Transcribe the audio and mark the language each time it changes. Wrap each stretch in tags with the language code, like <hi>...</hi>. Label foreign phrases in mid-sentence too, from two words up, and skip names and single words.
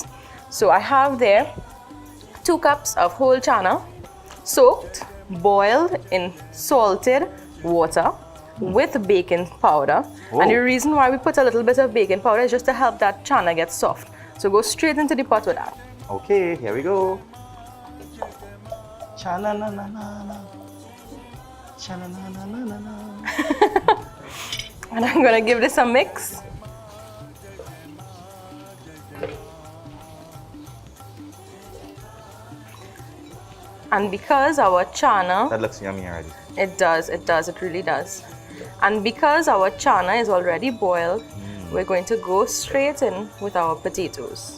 <en>So I have there 2 cups of whole chana, soaked, boiled in salted water with baking powder. Oh. And the reason why we put a little bit of baking powder is just to help that chana get soft. So go straight into the pot with that. Okay, here we go. Chana na na na na. Chana na na na na na. And I'm gonna give this a mix. And because our chana... That looks yummy already. It does, it really does. And because our chana is already boiled, we're going to go straight in with our potatoes.</en>